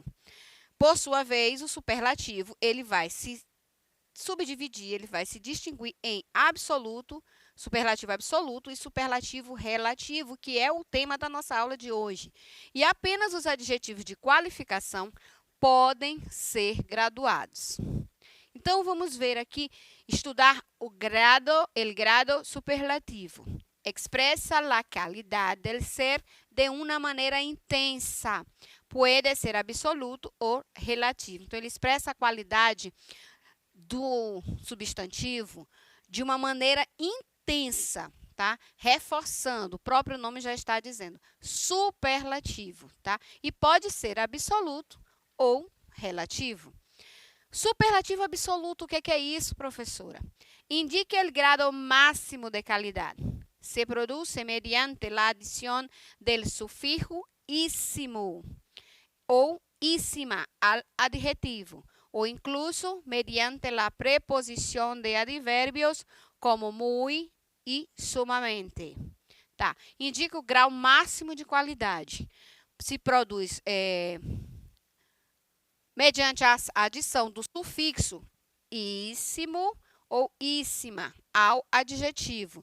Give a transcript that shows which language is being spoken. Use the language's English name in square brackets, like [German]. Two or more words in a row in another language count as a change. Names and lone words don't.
[Portuguese] Por sua vez, o superlativo ele vai se subdividir, ele vai se distinguir em absoluto, superlativo absoluto e superlativo relativo, que é o tema da nossa aula de hoje. E apenas os adjetivos de qualificação podem ser graduados. Então, vamos ver aqui, estudar o grado superlativo. [Spanish] Expressa la calidad del ser de una manera intensa. Puede ser absoluto ou relativo. [Portuguese] Então, ele expressa a qualidade do substantivo de uma maneira intensa, tá? Reforçando, o próprio nome já está dizendo, superlativo, tá? E pode ser absoluto ou relativo. Superlativo absoluto, o que é isso, professora? Indica o grado máximo de qualidade. [Spanish] Se produce mediante la adición del sufijo ísimo ou ísima al adjetivo, ou incluso mediante la preposición de adverbios como muy e sumamente. [Portuguese] Tá? Indica o grau máximo de qualidade. Se produz mediante a adição do sufixo íssimo ou íssima ao adjetivo.